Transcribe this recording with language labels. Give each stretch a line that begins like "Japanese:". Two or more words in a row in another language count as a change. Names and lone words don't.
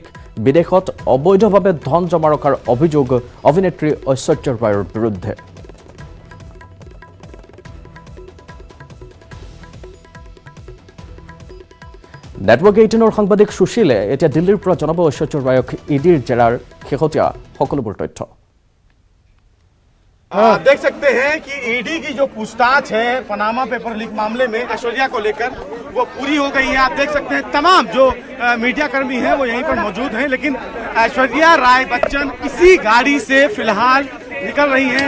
Assamese: বিদেশত অবৈধভাৱে ধন জমা ৰখাৰ অভিযোগ অভিনেত্ৰী ঐশ্বৰ্য ৰায়ৰ বিৰুদ্ধে। নেটৱৰ্ক 18ৰ সাংবাদিক সুশীলে এতিয়া দিল্লীৰ পৰা জনাব ঐশ্বৰ্য ৰায়ক ইদিৰ জেৰাৰ শেহতীয়া সকলোবোৰ তথ্য।
Hindi: देख सकते हैं कि ईडी की जो पूछताछ है पनामा पेपर लीक मामले में ऐश्वर्या को लेकर वो पूरी हो गई है। आप देख सकते हैं तमाम जो मीडिया कर्मी हैं वो यहीं पर मौजूद हैं, लेकिन ऐश्वर्या राय बच्चन इसी गाड़ी से फिलहाल निकल रही हैं।